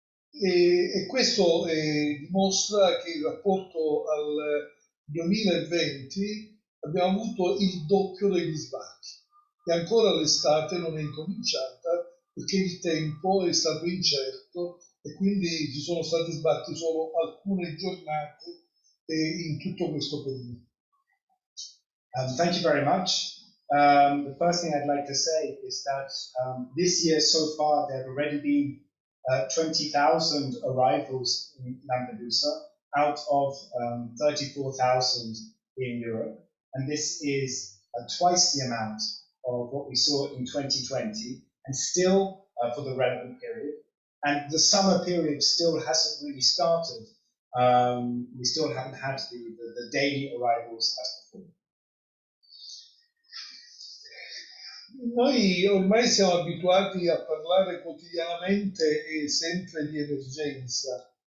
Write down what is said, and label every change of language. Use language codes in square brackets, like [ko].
[it] E questo dimostra che in rapporto al 2020 abbiamo avuto il doppio degli sbarchi. E ancora l'estate non è incominciata perché il tempo è stato incerto e quindi ci sono stati sbarchi solo alcune giornate in tutto questo periodo. [en] Thank you very much. The first thing I'd like to say is that this year so far there have already been 20,000 arrivals in Lampedusa out of 34,000 in Europe, and this is twice the amount of what we saw in 2020, and still for the relevant period. And the summer period still hasn't really started. We still haven't had the daily arrivals as before. [it] Noi ormai siamo abituati a parlare quotidianamente e sempre di emergenza.